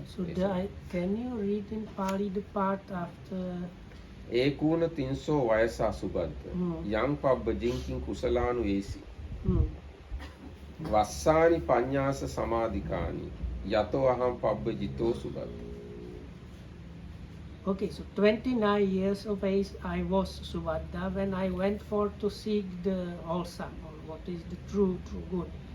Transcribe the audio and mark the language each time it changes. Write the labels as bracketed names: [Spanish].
[English] So can you read in Pali the part after [Pali] ඒකූන තින්සෝ වයසා සුබද්ද යං පබ්බ ජින්කින් කුසලානු ඒසි වස්සානි පඤ්ඤාස සමාධිකානි යතෝ අහං පබ්බ ජිතෝ සුබද්ද. [English] Okay, so 29 years of age I was Subhadda when I went forth to seek the wholesome, or what is the true good.